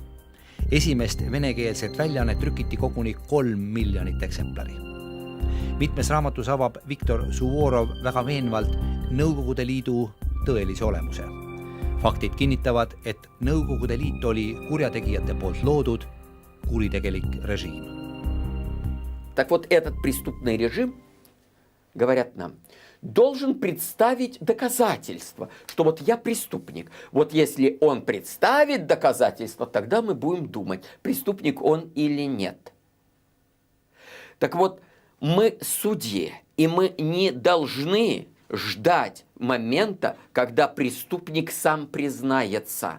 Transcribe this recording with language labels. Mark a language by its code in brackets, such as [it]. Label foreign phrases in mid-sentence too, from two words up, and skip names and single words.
[et] Esimest venekeelset väljaannet trükiti koguni 3 miljonit eksemplari. Mitmes raamatus avab Viktor Suvorov väga veenvalt Nõukogude Liidu tõelise olemuse. Faktid kinnitavad, et Nõukogude Liit oli kurjategijate poolt loodud kuritegelik režiim. [ru] Так вот, этот преступный режим, говорят нам, должен представить доказательства, что вот я преступник. Вот если он представит доказательства, тогда мы будем думать, преступник он или нет. Так вот, мы судьи, и мы не должны ждать момента, когда преступник сам признается.